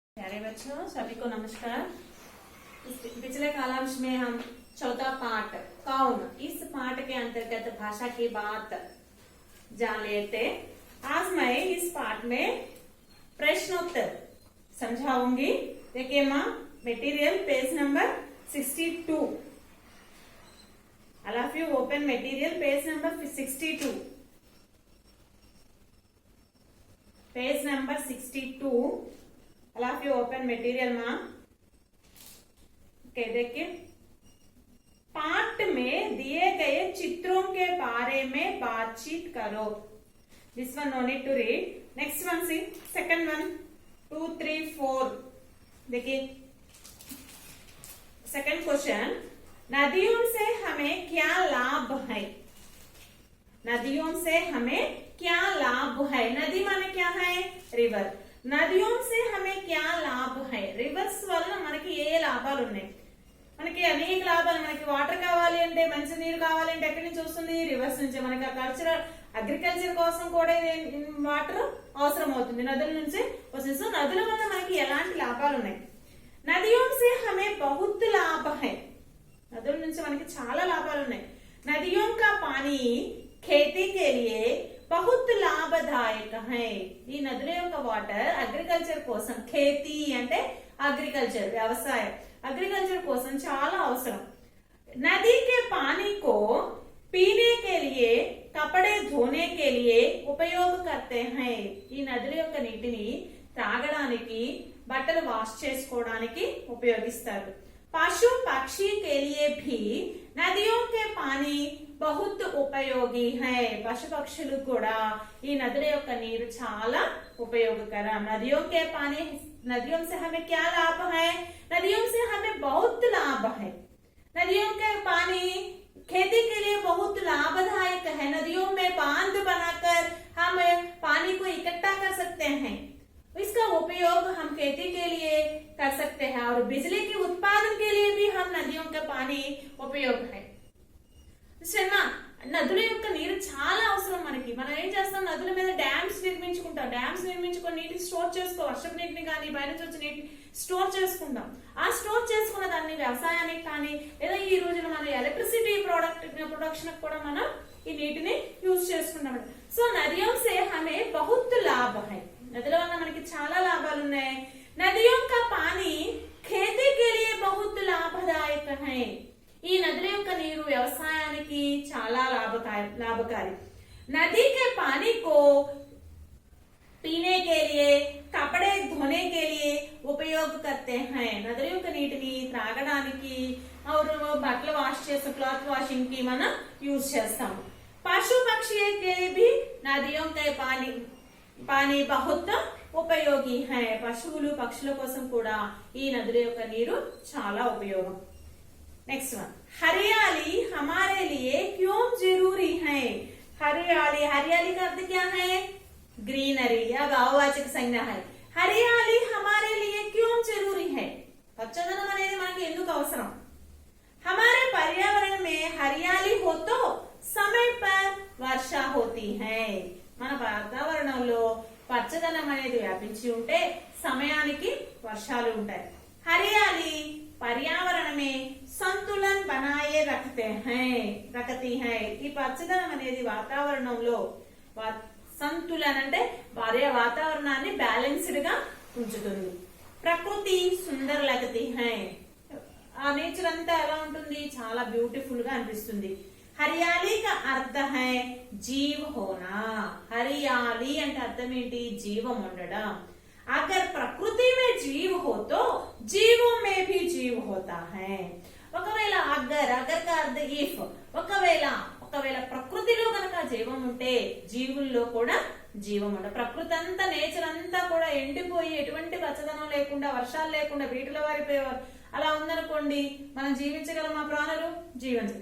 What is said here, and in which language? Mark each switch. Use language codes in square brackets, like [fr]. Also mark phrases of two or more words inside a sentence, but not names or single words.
[hi] प्यारे बच्चों, सभी को नमस्कार। पिछले कालांश में हम चौथा पाठ कौन, इस पाठ के अंतर्गत भाषा की बात जान लेते। आज मैं इस पाठ में प्रश्नोत्तर समझाऊंगी। देखिए माँ, [en] material page number [hi] 62। [en] All of you open material page number 62. page number 62. All of you open material माँ। [hi] देखिए, पाठ में दिए गए चित्रों के बारे में बातचीत करो। [en] this one no need to read. next one see, second one 2, 3, 4. [hi] देखिए [en] second question, [hi] नदियों से हमें क्या लाभ है? नदियों से हमें क्या लाभ है? नदी माने क्या है? रिवर। నదియోं से हमें क्या लाभ है? [te] రివర్స్ వల్ల మనకి ఏ లాభాలు ఉన్నాయి? మనకి అనేక లాభాలు. మనకి వాటర్ కావాలి అంటే, మంచి నీరు కావాలి అంటే ఎక్కడి నుంచి వస్తుంది? రివర్స్ నుంచి. మనకి [en] cultural agriculture [te] కోసం కూడా వాటర్ అవసరం అవుతుంది, నదుల నుంచి వస్తుంది. సో నదుల వల్ల మనకి ఎలాంటి లాభాలు ఉన్నాయి? [hi] నదియోं से हमें बहुत लाभ है. [te] నదుల నుంచి మనకి చాలా లాభాలు ఉన్నాయి. [hi] नदियों का पानी खेती के लिए बहुत లాభదాయక है. [te] ఈ నదుల యొక్క [en] water agriculture [te] కోసం, खेती అంటే అగ్రికల్చర్ వ్యవసాయం, అగ్రికల్చర్ కోసం చాలా అవసరం. [hi] नदी के पानी को पीने के लिए, कपड़े धोने के लिए उपयोग करते हैं. [te] ఈ నదుల యొక్క నీటిని తాగడానికి, బట్టలు వాష్ చేసుకోవడానికి ఉపయోగిస్తారు. [hi] पशु पक्षी के लिए भी नदियों के पानी बहुत ఉపయోగి है. [te] పశు పక్షులు కూడా ఈ నదుల యొక్క నీరు చాలా ఉపయోగకరం. [hi] नदियों के पानी, नदियों से हमें क्या लाभ है? नदियों से हमें बहुत लाभ है. नदियों के पानी खेती के लिए बहुत लाभदायक है. नदियों में बांध बनाकर हम पानी को इकट्ठा कर सकते हैं. इसका उपयोग हम खेती के लिए कर सकते हैं और बिजली के उत्पादन के लिए भी हम नदियों का पानी उपयोग है. [te] నదుల యొక్క నీరు చాలా అవసరం మనకి. మనం ఏం చేస్తాం? నదుల మీద డ్యామ్స్ నిర్మించుకుంటాం. డ్యామ్స్ నిర్మించుకొని నీటిని స్టోర్ చేసుకో, వర్షపు నీటిని కానీ బయట నుంచి వచ్చే నీటిని స్టోర్ చేసుకుంటాం. ఆ స్టోర్ చేసుకున్న దాన్ని వ్యవసాయానికి కానీ, లేదా ఈ రోజున మన [en] electricity production [te] కూడా మనం ఈ నీటిని యూజ్ చేసుకుంటాం. [hi] సో నదియోं से हमें बहुत लाभ है. [te] నదుల వల్ల మనకి చాలా లాభాలు ఉన్నాయి. [hi] नदियों का पानी खेती के लिए बहुत लाभदायक है. [te] ఈ నదుల యొక్క నీరు వ్యవసాయానికి చాలా లాభకారి. [hi] नदी के पानी को पीने के लिए, कपड़े धोने के लिए उपयोग करते हैं. [te] నదుల యొక్క నీటిని త్రాగడానికి, బట్టలు వాష్ చేసే [en] cloth washing [te] కి మనం యూజ్ చేస్తాం. [hi] पशु पक्षी के लिए भी नदियों के पानी बहुत उपयोगी है. [te] పశువులు పక్షుల కోసం కూడా ఈ నదుల యొక్క నీరు చాలా ఉపయోగం. [en] next one, [hi] हरियाली हमारे लिए क्यों जरूरी है? हरियाली, हरियाली का अर्थ क्या है? ग्रीनरी या भाववाचक संज्ञा है. हरियाली हमारे लिए क्यों जरूरी है? [te] పచ్చదనం అనేది మనకి ఎందుకు అవసరం? [hi] हमारे पर्यावरण में हरियाली हो तो समय पर वर्षा होती है. [te] మన వాతావరణంలో పచ్చదనం అనేది వ్యాపించి ఉంటే సమయానికి వర్షాలు ఉంటాయి. [hi] हरियाली पर्यावरण में संतुलन बनाए रखती है. [te] ఈ పచ్చదనం అనేది వాతావరణంలో సంతులన్ అంటే వాతావరణాన్ని బ్యాలెన్స్డ్ గా ఉంచుతుంది. [hi] प्रकृति सुंदर लगती है. [te] ఆ నేచర్ అంతా ఎలా ఉంటుంది? చాలా బ్యూటిఫుల్ గా అనిపిస్తుంది. [hi] हरियाली का अर्थ है जीव होना. [te] हरियाली అంటే అర్థం ఏంటి? జీవం ఉండడం. [hi] अगर प्रकृति में जीव हो तो जीवों में भी जीव होता है. [te] ఒకవేళ [hi] अगर का अर्थ [te] ఇఫ్, ఒకవేళ ప్రకృతిలో కనుక జీవం ఉంటే జీవుల్లో కూడా జీవం ఉంటుంది. ప్రకృతి అంతా, నేచర్ అంతా కూడా ఎండిపోయి ఎటువంటి పచ్చదనం లేకుండా, వర్షాలు లేకుండా, వీటిలో వారిపోయేవారు అలా ఉందనుకోండి, మనం జీవించగలమా? ప్రాణులు జీవించదు.